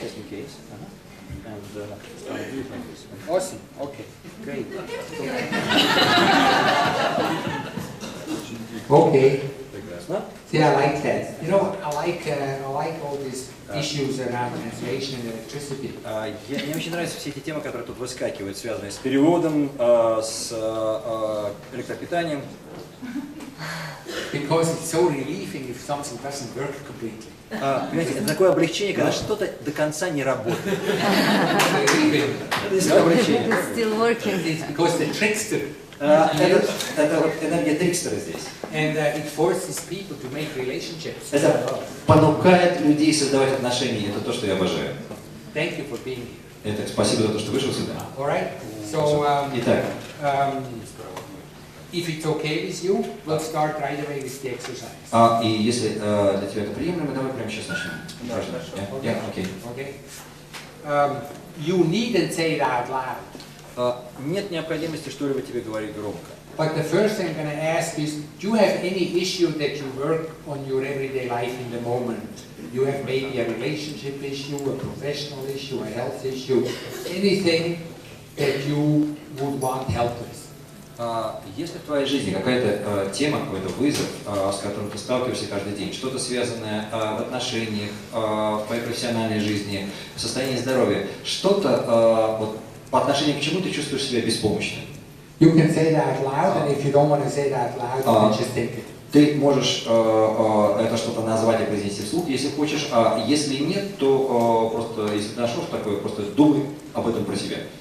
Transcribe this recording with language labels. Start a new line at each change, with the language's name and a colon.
English: just in case. And do it like this. Awesome, okay, great. Okay. See, I like that. You know, I like all these issues around translation and electricity.
Russian: Мне очень нравятся все эти темы, которые тут выскакивают, связанные с переводом, с электропитанием.
English: Because it's so relieving if something doesn't work completely.
Russian: Понимаете, это такое облегчение, когда что-то до конца не работает. Это действительно облегчение.
English: It's still working. It's because the trickster.
Russian: Это вот энергия трикстера здесь.
English: And it forces people to make relationships.
Russian: Это понукает людей создавать отношения. Это то, что я обожаю.
English: Thank you for being here.
Russian: Это спасибо за то, что вышел сюда.
English: All right. So,
Russian: Итак,
English: if it's okay with you, we'll start right away with the exercise.
Russian: и если для тебя это приемлемо, давай прямо сейчас начнем.
English: Yeah, okay. Okay. You needn't say it out loud.
Russian: Нет необходимости что-либо тебе говорить громко.
English: But the first thing I'm going to ask is, do you have any issue that you work on your everyday life in the moment? You have maybe a relationship issue, a professional issue, a health issue, anything that you would want help with?
Russian: Если в твоей жизни какая-то тема, какой-то вызов, с которым ты сталкиваешься каждый день, что-то связанное в отношениях, в твоей профессиональной жизни, в состоянии здоровья, что-то вот, по отношению к чему ты чувствуешь себя беспомощным?
English: You can say that out loud, and if you don't want to say that out loud, you can just think it.
Russian: Ты можешь это что-то назвать и произнести вслух, если хочешь, а если нет, то просто, если ты нашел такое, просто думай об этом про себя.